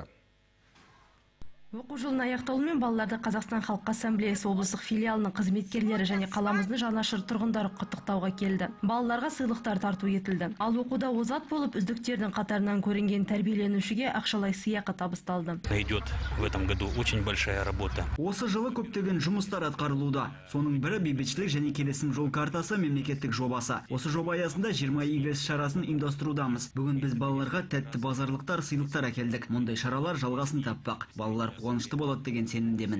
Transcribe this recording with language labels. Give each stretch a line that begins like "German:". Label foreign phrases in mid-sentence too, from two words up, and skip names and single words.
Kazakh: Оқу жылының аяқталуымен балаларды Қазақстан Халқы Ассамблеясы облыстық филиалының қызметкерлері және қаламыздың жанашыр тұрғындары құттықтауға келді. Балаларға сыйлықтар тарту етілді. Ал оқуда озат болып, үздіктердің қатарынан көрінген тәрбиеленушіге ақшалай сыйақы табысталды.
Russian: Идет в этом году очень большая работа.
Kazakh: Осы жылы көптеген жұмыстар атқарылуда. Соның бірі бейбітшілік және келісім жол картасы мемлекеттік жобасы. Осы жоба аясында 20 игі іс шарасын ұйымдастырудамыз. Бүгін біз балаларға тәтті базарлықтар, сыйлықтар әкелдік. Мұндай шаралар жалғасын таппақ. Балалар қуанышты болады деген сенімдемін.